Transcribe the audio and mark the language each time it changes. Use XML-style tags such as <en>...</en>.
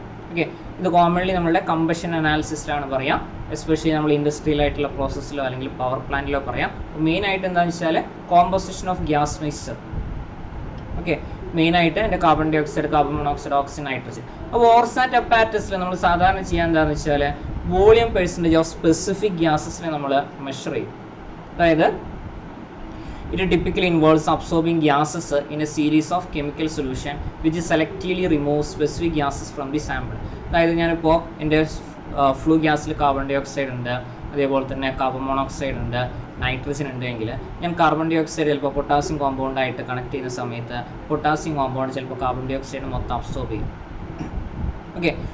<ml>Okay, ഇത് commonly നമ്മളുടെ combustion അനാലിസിസിലാണ് പറയാം. എസ്പെഷ്യലി നമ്മൾ ഇൻഡസ്ട്രിയലായിട്ടുള്ള പ്രോസസ്സിലോ അല്ലെങ്കിൽ പവർ പ്ലാന്റിലോ പറയാം. മെയിനായിട്ട് എന്താണെന്ന് വെച്ചാൽ</ml> <en>Composition of gas mixture.</en> <ml>Okay, മെയിനായിട്ട് എൻ്റെ carbon dye oxide, carbon monoxide, oxygen, nitrogen. അപ്പോൾ ഓർസാറ്റ് അപ്പാരറ്റസിൽ നമ്മൾ സാധാരണ ചെയ്യാൻ എന്താണെന്ന് വെച്ചാൽ</ml> <en>volume percentage of specific ഗ്യാസസിനെ</en> <ml>നമ്മൾ മെഷർ ചെയ്യും. അതായത്</ml> <en>it typically involves absorbing gases in a series of chemical solution which selectively removes specific gases from the sample.</en> <ml>അതായത് ഞാനിപ്പോൾ എൻ്റെ ഫ്ലൂ ഗ്യാസിൽ കാർബൺ ഡൈ ഓക്സൈഡ് ഉണ്ട്, അതേപോലെ തന്നെ കാർബൺ മോണോക്സൈഡ് ഉണ്ട്, നൈട്രജൻ ഉണ്ടെങ്കിൽ ഞാൻ കാർബൺ ഡൈ ഓക്സൈഡ് ചിലപ്പോൾ പൊട്ടാസ്യം കോമ്പൗണ്ടായിട്ട് കണക്ട് ചെയ്യുന്ന സമയത്ത് പൊട്ടാസ്യം കോമ്പൗണ്ട് ചിലപ്പോൾ കാർബൺ ഡൈ ഓക്സൈഡ് മൊത്തം അബ്സോർബ് ചെയ്യും. ഓക്കെ.</ml>